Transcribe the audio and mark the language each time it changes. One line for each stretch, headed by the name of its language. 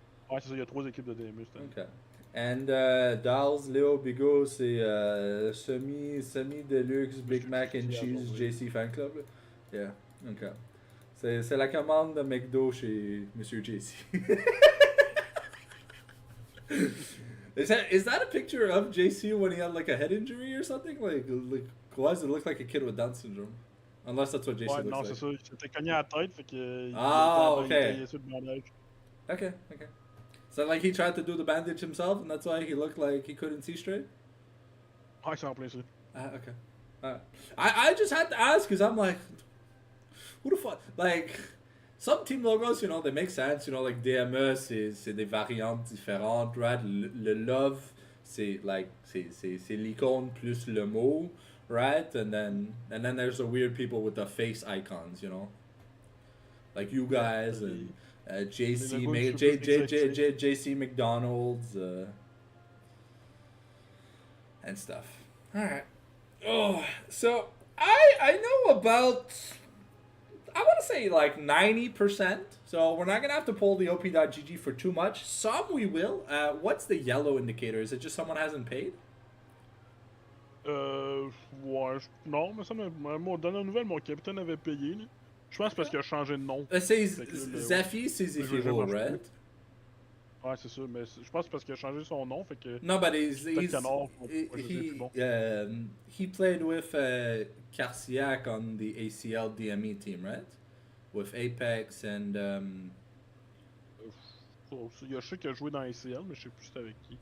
French: Ouais, c'est ça, il y a 3 équipes de DME cette année.
English: Ok. And Dals, Léo, Bigot, c'est Semi Deluxe, Big Mac and Cheese, JC Fan Club. Yeah, ok.
French: C'est la commande de McDo chez Monsieur JC.
English: Is that a picture of JC when he had like a head injury or something? Like why does it look like a kid with Down syndrome? Unless that's what JC looks
French: non,
English: like.
French: c'est ça. Il s'était cogné à la tête, fait que.
English: Okay. Okay. So like he tried to do the bandage himself, and that's why he looked like he couldn't see straight.
French: Ouais, c'est en plein ça.
English: Okay. I just had to ask because I'm like, who the fuck? Like, some team logos, you know, they make sense. You know, like
French: DME, c'est des variantes différentes, right? Le love, c'est like c'est l'icône plus le mot, right?
English: And then there's the weird people with the face icons, you know, like you guys and JC McDonald's and stuff. All right. Oh, so I know about, I want to say like 90%. So we're not gonna have to pull the op.gg for too much. Some we will. What's the yellow indicator? Is it just someone hasn't paid?
French: Ouais, non, mais ça m'a donné la nouvelle, mon capitaine avait payé. Là. Je pense parce qu'il a changé de nom. C'est Zafi, c'est Zephyro, right? Ouais, c'est ça, mais je pense parce qu'il a changé son nom, fait que...
English: No, but he played with Carciac on the ACL DME team, right? With Apex and...
French: Je sais qu'il a joué dans ACL, mais je sais plus c'était avec qui.